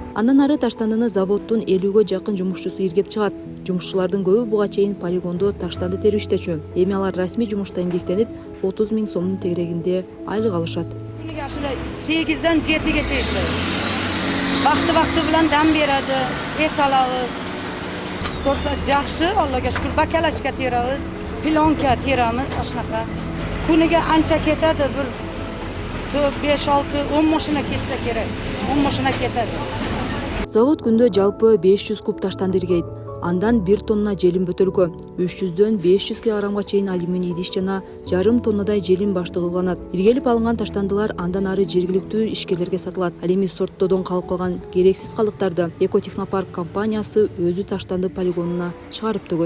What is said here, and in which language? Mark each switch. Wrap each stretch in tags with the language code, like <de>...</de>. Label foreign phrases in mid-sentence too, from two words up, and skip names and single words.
<ky>Андан ары таштандыны заводдун 50ге жакын жумушчусу иргеп чыгат. Жумушчулардын көбү буга чейин полигондо таштанды терип иштечү. Эми алар расмий жумушта эмгектенип 30 000 сомдун тегерегинде айлык алышат. 8-ден 7-ге чейин иштейбиз.</ky> <uz>Вакты bilan dam beradi, es alamiz. Sortlar yaxshi, Allohga shukr. Bakalashka teramiz, plonka teramiz, shunaqa. Kuniga ancha ketadi, bir 5, 6, 10 mashina ketsa kerak. 10 mashina ketadi.</uz> <ky>Завод күндө жалпы 500 куб таштанды иргейт. Андан 1 тонна желим бөтөлкө, 300дөн 500 килограммга чейин алюминий идиш жана жарым тоннадай желим баштык кылынат. Иргелип алынган таштандылар андан ары жергиликтүү ишкерлерге сатылат. Ал эми сорттоодон калып калган керексиз калдыктарды Экотехнопарк компаниясы өзү таштанды полигонуна чыгарып төгөт.</ky>